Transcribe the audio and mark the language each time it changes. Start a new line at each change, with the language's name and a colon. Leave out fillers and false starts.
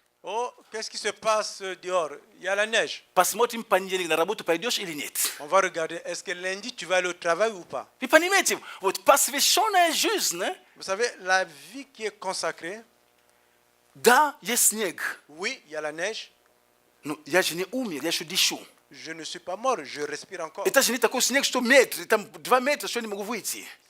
French: Oh, qu'est-ce qui se passe dehors? Il y a la neige.
Russian: Посмотрим, понедельник на работу пойдешь или нет.
French: On va regarder, est-ce que lundi tu vas aller au travail ou pas?
Russian: Вы понимаете, вот посвященная жизнь,
French: Vous savez, la vie qui est consacrée,
Russian: да, есть снег.
French: oui, il y a la neige.
Russian: Но я же не умер, я еще дышу.
French: Je ne suis pas mort, je respire encore.
Russian: Это же не такой снег, что метр, там 2 метра, что я не могу выйти.